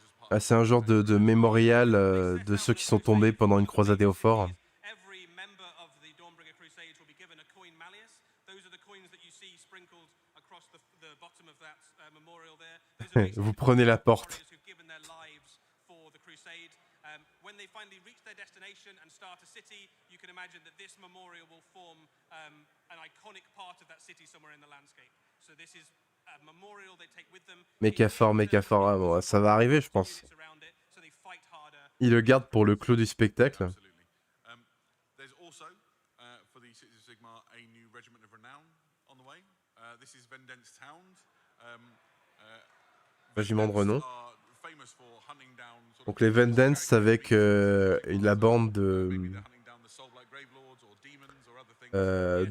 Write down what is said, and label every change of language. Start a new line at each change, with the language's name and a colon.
French: Ah, c'est un genre de mémorial de ceux qui sont tombés pendant une croisade au fort.
English: Every member of the Dawnbringer Crusades will be given a coin malleus. Those are the coins that you see sprinkled across the bottom of that memorial there. Those are
French: Vous
English: basically
French: prenez la porte.
English: warriors who've given their lives for the crusade. When they finally reach their destination and start a city, you can imagine that this memorial will form an iconic part of that city somewhere in the landscape. So this is a memorial they take with them.
French: Mécaphore, mécaphore, ah, bon, ça va arriver, je pense.
English: So they fight harder.
French: Ils le gardent pour le clou du spectacle.
English: Absolutely. There's also, for the Cities of Sigmar, a new regiment of renown on the way. This is Venden's Hound.
French: Régiment de renom.
English: Are famous for hunting down sort of
French: Donc les Vendense avec la bande de
English: maybe they're hunting down the Soulblight Gravelords or demons or other things.